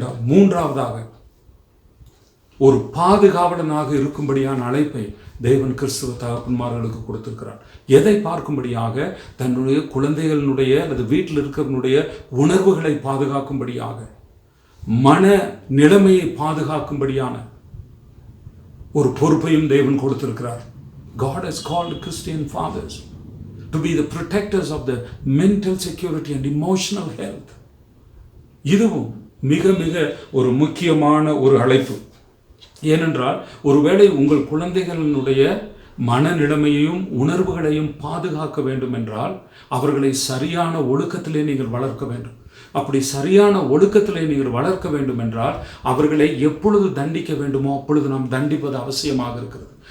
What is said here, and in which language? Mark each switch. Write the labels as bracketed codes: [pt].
[ta] மூன்றாவதாக, ஒரு பாதுகாவலனாக இருக்கும்படியான அழைப்பை தேவன் கிறிஸ்துவ தகப்பன்மார்களுக்கு கொடுத்திருக்கிறார். எதை பார்க்கும்படியாக? தன்னுடைய குழந்தைகளுடைய அல்லது வீட்டில் இருக்கிறவனுடைய உணர்வுகளை பாதுகாக்கும்படியாக, மன நிலைமையை பாதுகாக்கும்படியான ஒரு பொறுப்பையும் தேவன் கொடுத்திருக்கிறார். [en] God has called Christian fathers to be the protectors of the mental security and emotional health. [ta] இதுவும் மிக மிக ஒரு முக்கியமான ஒரு அழைப்பு. ஏனென்றால் ஒருவேளை உங்கள் குழந்தைகளினுடைய மனநிலைமையையும் உணர்வுகளையும் பாதுகாக்க வேண்டும் என்றால் அவர்களை சரியான ஒழுக்கத்திலே நீங்கள் வளர்க்க வேண்டும். அப்படி சரியான ஒழுக்கத்திலே நீங்கள் வளர்க்க வேண்டும் என்றால் அவர்களை எப்பொழுது தண்டிக்க வேண்டுமோ அப்பொழுது நாம் தண்டிப்பது அவசியமாக இருக்கிறது.